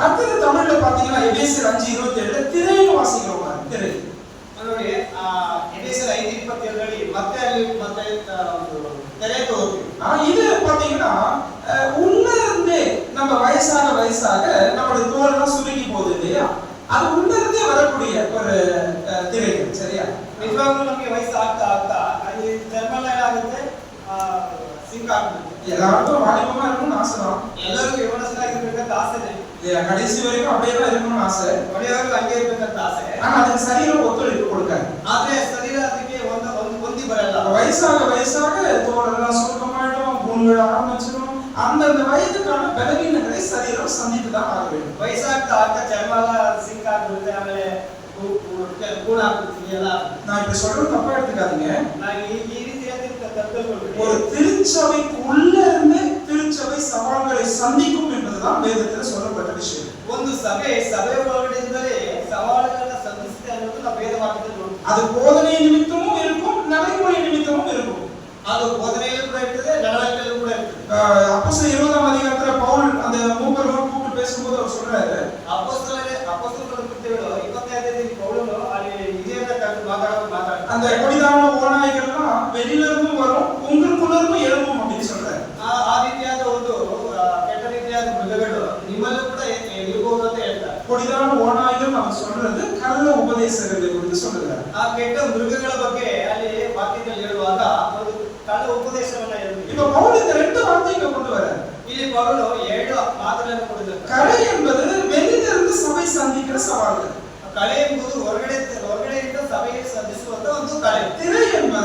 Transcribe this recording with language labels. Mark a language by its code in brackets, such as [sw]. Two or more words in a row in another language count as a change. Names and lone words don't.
[ta] அடுத்து தமிழ்ல பாத்தீங்கன்னா எபேசியர் 5:27 திரைன்னு வாசிக்கிறோம் பாருங்க. திரை [kn] ನೋಡಿ ಎಫೆಸರ್ 5:27ರಲ್ಲಿ ಮತ್ತೆ ಅಲ್ಲಿ ಮತ್ತೆ ತೆರೆ ತೋರಿಸಿ. [ta] இது பாத்தீங்கன்னா உள்ள இருந்தே நம்ம வயசாக நம்மளுடைய தோலெல்லாம் சுருங்கி போகுது இல்லையா? அது உள்ள இருந்தே வரக்கூடிய ஒரு திரைகள். சரியா? [kn] ನಿಜವಾಗ್ಲೂ ನಮಗೆ ವಯಸ್ಸು ಆಗ್ತಾ ಆಗ್ತಾ ಅಲ್ಲಿ ಚರ್ಮ ಏನಾಗುತ್ತೆ ಸಿಂಕ್ ಆಗುತ್ತೆ. [ta] எல்லாருக்கும் வாலிபமா இருக்கணும்னு ஆசைதான். [kn] ಎಲ್ಲರಿಗೂ ಯವನಸ್ಥರಾಗಿರ್ಬೇಕಂತ ಆಸೆನೆ. [ta] கடைசி வரைக்கும் அப்படியே தான் இருக்கணும்னு ஆசை. [kn] ಒಳ್ಳೆಯವರು ಹಂಗೆ ಇರ್ಬೇಕಂತ ಆಸೆ. [ta] ஆனா அதுக்கு சரீரம் ஒத்துழைப்பு கொடுக்காது. [kn] ಆದ್ರೆ ಶರೀರ ಅದಕ್ಕೆ ಹೊಂದಿ ಬರಲ್ಲ. [ta] வயசாக தோலெல்லாம் சுருக்கமாயிடும், புண்கள் ஆரம்பிச்சிடும். அந்தந்த வயதுக்கான பலவீனங்களை சரீரம் சந்தித்து தான் ஆக வேண்டும். [kn] ವಯಸ್ಸಾಗ್ತಾ ಆಗ್ತಾ ಚರ್ಮ ಎಲ್ಲ ಸಿಂಕ್ ಆಗ್ಬಿಡುತ್ತೆ, ಆಮೇಲೆ ಕೂಣ ಆಗ್ಬಿಡ್ತೀವಿ ಎಲ್ಲ. [ta] நான் இப்படி சொல்றது தப்பா எடுத்துக்காதீங்க. [kn] ನಾನು ಈ ರೀತಿಯಾದ ತಪ್ಪುಗಳು [ta] ஒரு திருச்சபைக்கு உள்ள இருந்து திருச்சபை சவால்களை சந்திக்கும் என்பதுதான் வேதத்தில் சொல்லப்பட்ட விஷயம். [kn] ಒಂದು ಸಭೆ ಒಳಗಡೆಯಿಂದಲೇ ಸವಾಲುಗಳನ್ನ ಸಂಧಿಸುತ್ತೆ ಅನ್ನೋದು ನಾವು ವೇದ ವಾಕ್ಯದಲ್ಲಿ ನೋಡ್ತೀವಿ. [ta] அது போதனை நிமித்தமும் இருக்கும், நடைமுறை நிமித்தமும் இருக்கும். [kn] ಅದು ಬೋಧನೆಯಲ್ಲೂ ಕೂಡ ಇರ್ತದೆ, ನಡವಳಿಕೆಯಲ್ಲೂ ಕೂಡ ಇರ್ತದೆ. [ta] அப்போஸ்தலர் 20ஆம் அதிகாரத்துல பவுல் அந்த மூப்பர்கள் கூப்பிட்டு பேசும்போது அவர் சொல்றாரு, [kn] ಅಪೊಸ್ತಲರ ಕೃತ್ಯಗಳು 25ನೇ ಪೌಲನು ಅಲ್ಲಿ ಹಿರಿಯರ ಕರೆದು ಮಾತಾಡ್ತಾರೆ. [ta] அந்த கொடிதான ஓநாய்கள்லாம் வெளியில இருந்தும் வரும், உங்களுக்குள்ள இருந்தும் எழும்பும் அப்படின்னு சொல்றாரு. [kn] ಆ ರೀತಿಯಾದ ಒಂದು ಕೆಟ್ಟ ರೀತಿಯಾದ ಮೃಗಗಳು ನಿಮ್ಮಲ್ಲೂ ಕೂಡ ಇರಬಹುದು ಅಂತ ಹೇಳ್ತಾರೆ. [ta] கொடிதான ஓநாய்கள் அவர் சொல்றது கள்ள உபதேசங்களை குறித்து சொல்றாரு. [kn] ಆ ಕೆಟ್ಟ ಮೃಗಗಳ ಬಗ್ಗೆ ಅಲ್ಲಿ ವಾಕ್ಯದಲ್ಲಿ ಹೇಳುವಾಗ ಒಂದು ಕಳ್ಳ ಉಪದೇಶವನ್ನ ಹೇಳಿದ್ರು. [ta] இப்ப பவுல் இந்த ரெண்டு வார்த்தைகளை கொண்டு வரார். [kn] ಇಲ್ಲಿ ಪೌಲನು 2 ಮಾತುಗಳನ್ನು ಕೊಟ್ಟಿದ್ದಾರೆ. [ta] கரை என்பது வெளியில இருந்து சபை சந்திக்கிற சவால்கள். [kn] ಕಳೆ ಎಂಬುದು ಹೊರಗಡೆಯಿಂದ ಸಭೆಗೆ ಸಂಧಿಸುವಂತ ಒಂದು ಕಳೆ. [ta] திரை